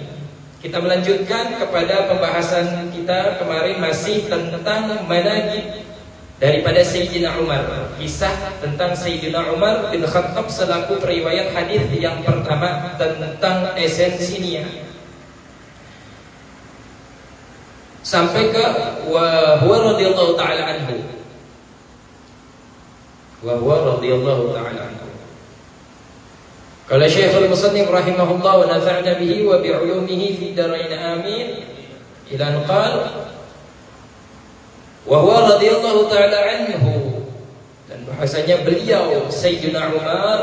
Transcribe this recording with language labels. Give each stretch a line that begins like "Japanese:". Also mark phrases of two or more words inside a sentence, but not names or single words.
Indonesian: Kita melanjutkan kepada pembahasan kita kemarin masih tentang manaqib daripada Sayyidina Umar, kisah tentang Sayyidina Umar bin Khattab selaku periwayat hadis yang pertama tentang esensinya, sampai ke
Arabic: وهو رضي الله تعالى عنه, وهو رضي الله تعالى عنه. قال الشيخ المصنف رحمه الله ونفعنا به وبعلومه في الدارين آمين، إلى أن قال وهو رضي الله تعالى عنه,
Indonesian: dan bahasanya beliau Sayyidina Umar